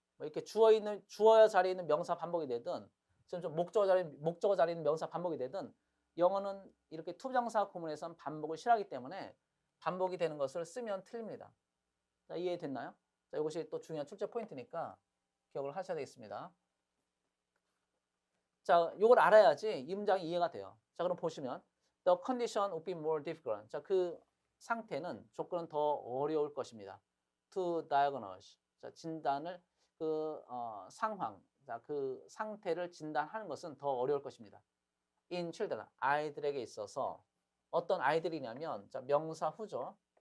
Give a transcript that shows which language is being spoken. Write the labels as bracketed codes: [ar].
[ko] 뭐 이렇게 주어 자리에 있는 명사 반복이 되든 지금 좀 목적어 자리에 있는 명사 반복이 되든 영어는 이렇게 투부정사 구문에서는 반복을 싫어하기 때문에 반복이 되는 것을 쓰면 틀립니다. 자, 이해됐나요? 자, 이것이 또 중요한 출제 포인트니까 기억을 하셔야 되겠습니다. 자, 이걸 알아야지 이 문장이 이해가 돼요. [en] 자, 그럼 보시면 the condition would be more difficult. [ko] 자, 그 상태는 조건은 더 어려울 것입니다. [en] to diagnose. [ko] 자, 진단을 상황, 자, 그 상태를 진단하는 것은 더 어려울 것입니다. [en] in children, [ko] 아이들에게 있어서 어떤 아이들이냐면 자, 명사 후죠.